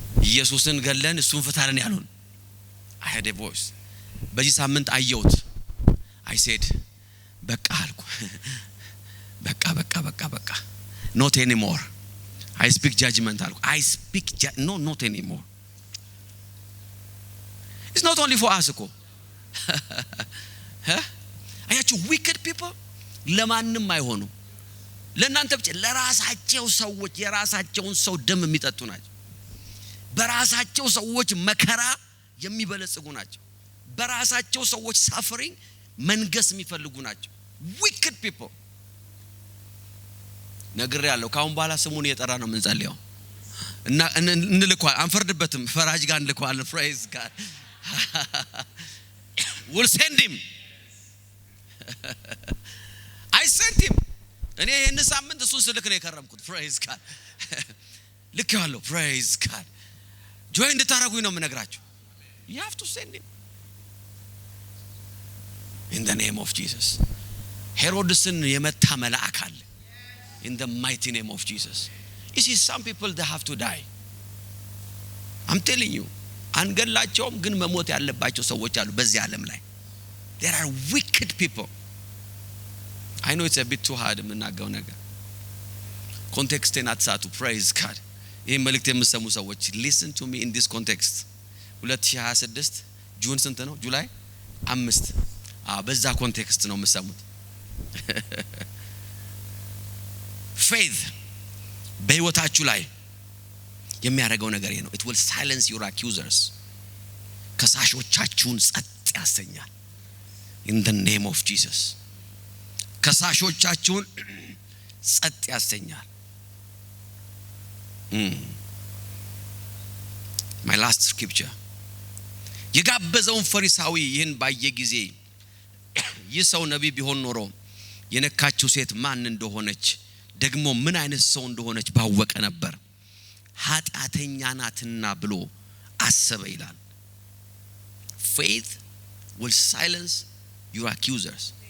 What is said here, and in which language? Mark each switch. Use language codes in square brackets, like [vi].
[am] ኢየሱስን ገለን እሱን ፍታለን ያሉን [en] I had a voice. [am] በዚህ ሳምንት አየሁት። [en] I said [am] በቃ አልኩ። በቃ [en] not anymore. I speak judgment [am] አልኩ። [en] I speak not anymore. It's not only for us [am] እኮ አያችሁ [en] wicked people [am] ለማንም አይሆኑ ለእናንተ ብቻ ለራሳቸው ሰዎች የራሳቸውን ሰው ደም የሚጠጡ ናቸው። በራሳቸው ሰዎች መከራ የሚበለጽጉ ናቸው። በራሳቸው ሰዎች suffering መንገስ የሚፈልጉ ናቸው wicked people። ነግሬ ያለው ካሁን በኋላ ስሙን እየጠራ ነው የምንጸልየው እና እንልኳል አንፈርድበትም ፈራጅ ጋር እንልኳል [en] praise God. we'll send him. I sent him. [am] እኔ ይሄን ሳምንት እሱን ስልክ ነው የከረምኩት [en] praise God. [am] ልክ ያለው [en] praise God. [am] ጆይ እንድታረጉኝ ነው የምነግራችሁ። [en] you have to send him in the name of Jesus. [am] ሄሮድስን የመታ መልአክ አለ [en] in the mighty name of Jesus. You see some people they have to die. I'm telling you [am] አንገላቸውም ግን መሞት ያለባቸው ሰዎች አሉ በዚህ ዓለም ላይ። [en] there are wicked people. I know it's a bit too hard [am] የምናገረው ነገር context አትሳቱ [en] praise God. [am] ይሄ መልእክት የምትሰሙ ሰዎች [en] listen to me in this context. [am] 2026 ጁን ስንት ነው? ጁላይ 5 በዛ ኮንቴክስት ነው የምትሰሙት። faith በህይወታችሁ ላይ የሚያደርገው ነገር ይሄ ነው። [en] it will silence your accusers. [am] ከሳሾቻችሁን ጸጥ ያሰኛል [en] in the name of Jesus. [am] ከሳሾቻችሁን ጸጥ ያሰኛል። [en] my last scripture [am] የጋበዘውን ፈሪሳዊ ይህን ባየ ጊዜ ይህ ሰው ነቢይ ቢሆን ኖሮ የነካችው ሴት ማን እንደሆነች ደግሞ ምን አይነት ሰው እንደሆነች ባወቀ ነበር ኃጢአተኛ ናትና ብሎ አሰበ ይላል። [en] faith will silence your accusers.